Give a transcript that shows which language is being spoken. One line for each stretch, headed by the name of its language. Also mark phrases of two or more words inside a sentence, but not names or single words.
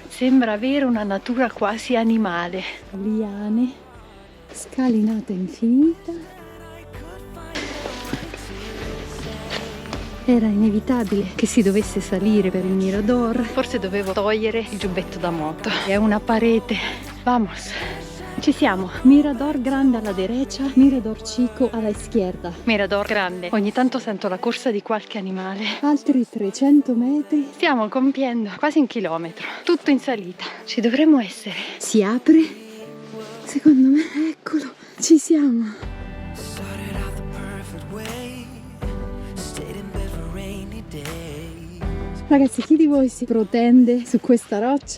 Italian: Sembra avere una natura quasi animale. Liane, scalinata infinita. Era inevitabile che si dovesse salire per il mirador. Forse dovevo togliere il giubbetto da moto. È una parete. Vamos. Ci siamo, Mirador Grande alla derecha, Mirador Chico alla izquierda. Mirador Grande, ogni tanto sento la corsa di qualche animale. Altri 300 metri. Stiamo compiendo quasi 1 chilometro, tutto in salita. Ci dovremmo essere. Si apre, secondo me, eccolo, ci siamo. Ragazzi, chi di voi si protende su questa roccia?